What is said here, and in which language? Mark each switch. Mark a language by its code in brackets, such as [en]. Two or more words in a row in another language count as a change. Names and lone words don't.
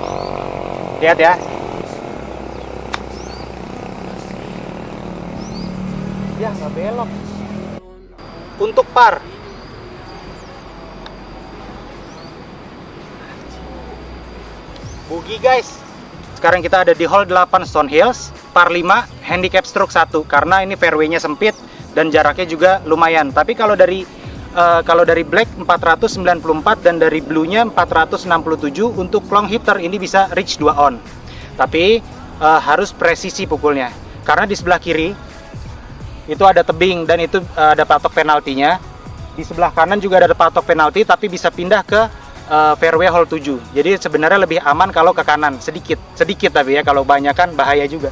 [id] Lihat ya. Ya, nggak belok. Untuk par. [en] Bogey guys. [id] Sekarang kita ada di hole 8 Stone Hills, par 5, [en] handicap stroke [id] 1. Karena ini fairway-nya sempit dan jaraknya juga lumayan. Tapi kalau dari kalau dari black 494 dan dari blue-nya 467. Untuk [en] long hitter [id] ini bisa [en] reach 2 on. [id] Tapi harus presisi pukulnya. Karena di sebelah kiri itu ada tebing dan itu ada patok penaltinya. Di sebelah kanan juga ada patok penalti tapi bisa pindah ke [en] fairway hole 7. [id] Jadi sebenarnya lebih aman kalau ke kanan sedikit tapi ya, kalau banyak kan bahaya juga.